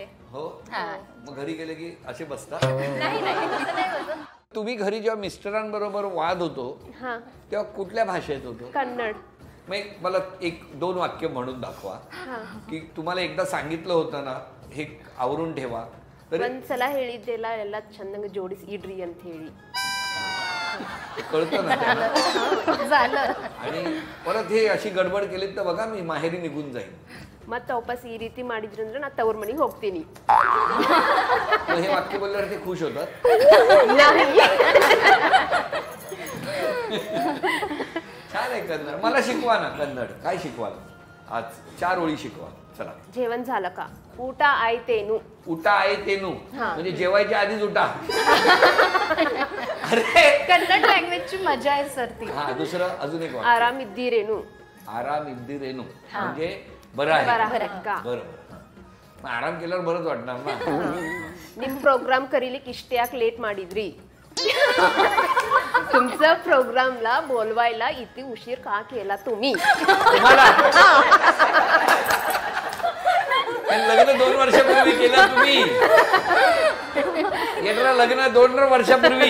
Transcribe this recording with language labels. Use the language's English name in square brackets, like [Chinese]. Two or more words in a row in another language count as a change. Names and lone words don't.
[Marathi] हो. मग घरी गेले की असे बसतात? नाही नाही, तसं नाही बसत. तुम्ही घरी जेव्हा मिस्टरांबरोबर वाद होतो तेव्हा कुठल्या भाषेत होतो? कन्नड. मग मला 1-2 वाक्य म्हणून दाखवा की तुम्हाला एकदा सांगितलं होतं ना हे आवरून ठेवा. [Kannada] ಒಂದ್ಸಲ ಹೇಳಿದ್ದೆಲ್ಲ ಎಲ್ಲ ಚೆನ್ನಾಗಿ ಜೋಡಿಸಿ ಇಡ್ರಿ ಅಂತ ಹೇಳಿ. [Marathi] कळतं ना त्यांना. झालं. आणि परत हे अशी गडबड केली तर बघा मी माहेरी निघून जाईन. [Kannada] ಮತ್ತೆ ವಾಪಸ್ ಈ ರೀತಿ ಮಾಡಿದ್ರು ಅಂದ್ರೆ ನಾ ತವ್ರ ಮನೆಗೆ ಹೋಗ್ತೀನಿ. [Marathi] मग हे वाक्य बोलल्यावर ते खुश होतात. छान आहे कन्नड. मला शिकवा ना कन्नड. काय शिकवाल आज? 4 ओळी शिकवा. चला. जेवण झालं का? [Kannada] ಊಟ ಆಯ್ತೇನು? [Marathi] उठा आहे तेनू म्हणजे जेवायच्या आधीच उठा. अरे कन्नड लँग्वेजची मजा आहे सर ती. हा दुसरं अजून एक वाक्य. [Kannada] ಆರಾಮಿದ್ದೀರೇನು? ಆರಾಮ ಇದ್ದೀರೇನು [Marathi] म्हणजे बरं आहे. बरं. मग आराम केल्यावर बरंच वाटणार ना. [Kannada] ನಿಮ್ ಪ್ರೋಗ್ರಾಮ್ ಕರೀಲಿಕ್ಕೆ ಇಷ್ಟ ಯಾಕೆ ಲೇಟ್ ಮಾಡಿದ್ರಿ? [Marathi] तुमचं प्रोग्रामला बोलवायला इथे उशीर का केला तुम्ही? लग्न 2 वर्षापूर्वी केलं तुम्ही. येणारा लग्न 2 वर्षापूर्वी.